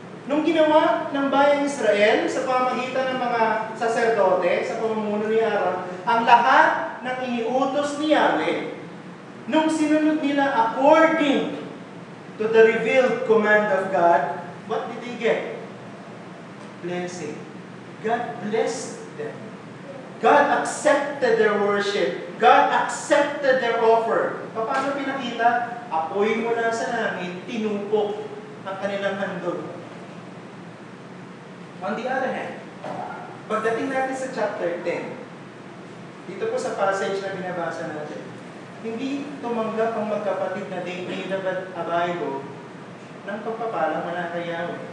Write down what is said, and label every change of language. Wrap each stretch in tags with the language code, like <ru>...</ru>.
<tl>Nung ginawa ng bayang Israel sa pamamagitan ng mga saserdote, sa pamumuno ni Aaron, ang lahat ng iniutos ni Yahweh, nung sinunod nila</tl> <en>according to the revealed command of God, what did they get? Blessing. God blessed them. God accepted their worship. God accepted their offer.</en> <tl>Paano pinakita? Apoy mula sa langit, tinupok ang kanilang handog.</tl> <en>On the other hand,</en> <tl>pagdating natin sa chapter 10, dito po sa passage na binabasa natin, hindi tumanggap ang magkapatid na David at Abigo ng pagpapala mula kay Yahweh.</tl>